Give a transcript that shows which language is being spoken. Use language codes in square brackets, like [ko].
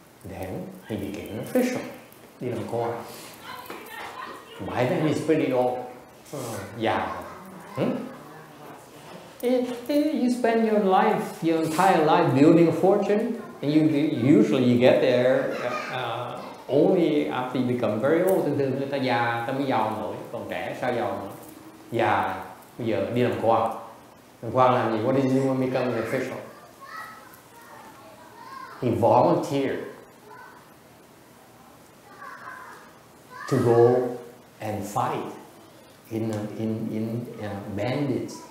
[en] Then he became an official. [vi] Đi làm quan. [en] By then he's pretty old. Già. You spend your life, your entire life building a fortune, and usually you get there only after you become very old. [vi] Thường người ta già, ta mới giàu nổi, còn trẻ sao giàu nổi? Già, bây giờ đi làm quan. Làm quan làm gì? [en] What did you want to become an official? He volunteered to go and fight in bandits.